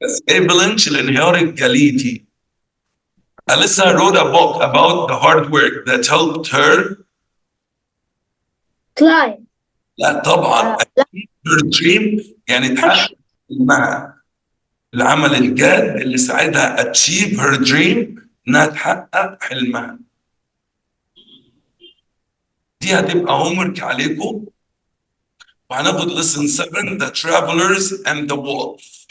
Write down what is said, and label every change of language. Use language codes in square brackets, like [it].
[ar] Avalanche الانهيار الجليدي. [en] Alyssa wrote a book about the hard work that helped her. Climb. [ar] لا طبعا. [en] her dream [ar] يعني تحقق حلمها. العمل الجاد اللي ساعدها [en] achieve her dream [ar] انها تحقق حلمها. دي هتبقى homework عليكم. وهناخد [en] lesson 7 the travelers and the wolf.